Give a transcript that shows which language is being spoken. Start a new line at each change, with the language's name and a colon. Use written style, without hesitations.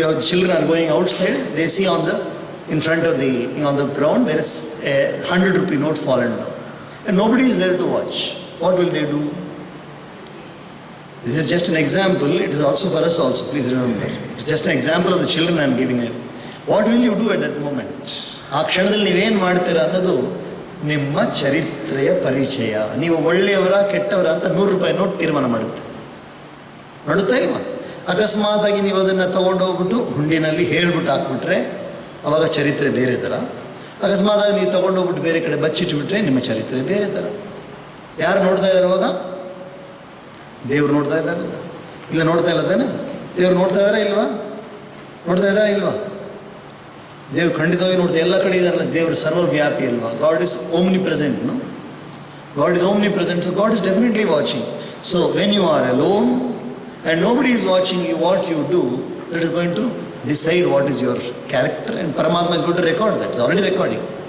English: Children are going outside, they see in front of on the ground there is a 100 rupee note fallen down, and nobody is there to watch. What will they do? This is just an example. It is also for us also, please remember. It's just an example of the children I am giving it. What will you do at that moment?
Kannada: ಆ ಕ್ಷಣದಲ್ಲಿ ನೀವೇನು ಮಾಡ್ತೀರಾ ಅನ್ನೋದು ನಿಮ್ಮ ಚರಿತ್ರೆಯ ಪರಿಚಯ. ನೀವು ಒಳ್ಳೆಯವರ ಕೆಟ್ಟವರ ಅಂತ 100 ರೂಪಾಯಿ ನೋಟ್ ತೀರ್ಮಾನ ಮಾಡುತ್ತೆ ಇಲ್ವಾ? ಅಕಸ್ಮಾತಾಗಿ ನೀವು ಅದನ್ನು ತೊಗೊಂಡೋಗ್ಬಿಟ್ಟು ಹುಂಡಿನಲ್ಲಿ ಹೇಳ್ಬಿಟ್ಟು ಹಾಕ್ಬಿಟ್ರೆ ಅವಾಗ ಚರಿತ್ರೆ ಬೇರೆ ಥರ. ಅಕಸ್ಮಾತಾಗಿ ನೀವು ತೊಗೊಂಡೋಗ್ಬಿಟ್ಟು ಬೇರೆ ಕಡೆ ಬಚ್ಚಿಟ್ಬಿಟ್ರೆ ನಿಮ್ಮ ಚರಿತ್ರೆ ಬೇರೆ ಥರ. ಯಾರು ನೋಡ್ತಾ ಇದ್ದಾರೆ ಅವಾಗ? ದೇವ್ರು ನೋಡ್ತಾ ಇದ್ದಾರಲ್ಲ, ಇಲ್ಲ ನೋಡ್ತಾ ಇಲ್ಲ ತಾನೆ? ದೇವ್ರು ನೋಡ್ತಾ ಇದ್ದಾರಾ ಇಲ್ವಾ? ನೋಡ್ತಾ ಇದ್ದಾರಾ ಇಲ್ವಾ? ದೇವ್ರು ಖಂಡಿತವಾಗಿ ನೋಡ್ತಾ, ಎಲ್ಲ ಕಡೆ ಇದ್ದಾರಲ್ಲ. ದೇವರು ಸರ್ವವ್ಯಾಪಿ ಅಲ್ವಾ?
English: God is omnipresent, no? God is omnipresent, so God is definitely watching. So when you are alone and nobody is watching you, what you do, that is going to decide what is your character, and Paramatma is going to record that. It's already recording.